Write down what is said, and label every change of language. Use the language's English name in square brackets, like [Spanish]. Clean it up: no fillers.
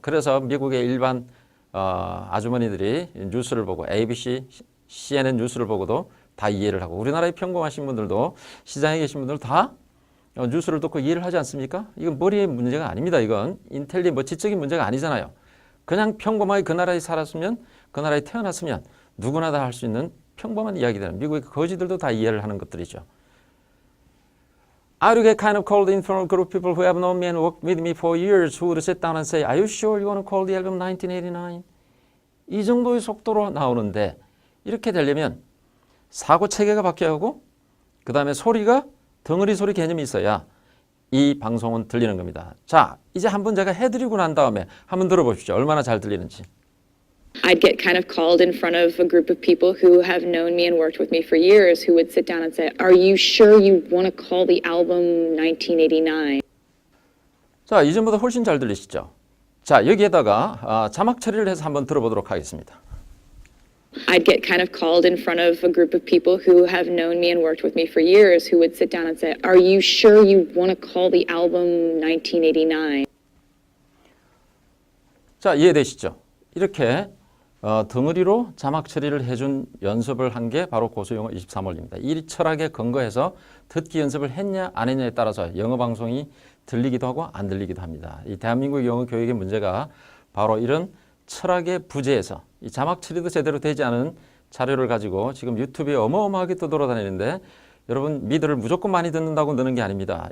[Korean] 그래서 미국의 일반 아주머니들이 뉴스를 보고 ABC, CNN 뉴스를 보고도 다 이해를 하고 우리나라의 평범하신 분들도 시장에 계신 분들 다 뉴스를 듣고 이해를 하지 않습니까? 이건 머리의 문제가 아닙니다. 이건 인텔리 뭐 지적인 문제가 아니잖아요. 그냥 평범하게 그 나라에 살았으면 그 나라에 태어났으면 누구나 다 할 수 있는 평범한 이야기들. 미국의 거지들도 다 이해를 하는 것들이죠. [English] I get kind of called in front of a group of people who have known me and worked with me for years who would sit down and say, "Are you sure you want to call the album 1989?" [Korean] 이 정도의 속도로 나오는데 이렇게 되려면 사고 체계가 바뀌어야 하고 그 다음에 소리가 덩어리 소리 개념이 있어야 이 방송은 들리는 겁니다. 자, 이제 한번 제가 해드리고 난 다음에 한번 들어보십시오. 얼마나 잘 들리는지. [English] I'd get kind of called in front of a group of people who have known me and worked with me for years who would sit down and say, "Are you sure you want to call the album 1989?" [Korean] 자, 이전보다 훨씬 잘 들리시죠? 자, 여기에다가 자막 처리를 해서 한번 들어보도록 하겠습니다. [English] I'd get kind of called in front of a group of people who have known me and worked with me for years who would sit down and say, "Are you sure you want to call the album 1989?" [Korean] 자, 이해되시죠? 이렇게 덩어리로 자막 처리를 해준 연습을 한 게 바로 고수영어 23원리입니다. 이 철학에 근거해서 듣기 연습을 했냐 안 했냐에 따라서 영어 방송이 들리기도 하고 안 들리기도 합니다. 이 대한민국 영어 교육의 문제가 바로 이런 철학의 부재에서 이 자막 처리도 제대로 되지 않은 자료를 가지고 지금 유튜브에 어마어마하게 또 돌아다니는데 여러분 미드를 무조건 많이 듣는다고 느는 게 아닙니다.